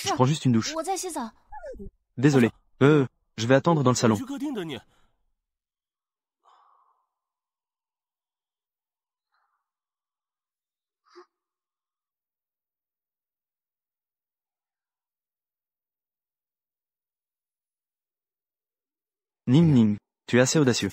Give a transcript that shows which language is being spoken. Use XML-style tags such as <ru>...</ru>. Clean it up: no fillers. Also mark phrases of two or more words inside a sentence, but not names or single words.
<zh>没事</zh> <fr>je prends juste une douche.</fr> <zh>我在洗澡。</zh> <fr>Désolé. Je vais attendre dans le</fr> <zh>我</zh> <fr>salon.</fr> <zh>去客厅等你。</zh> <fr>Ning Ning, tu es assez audacieux.</fr>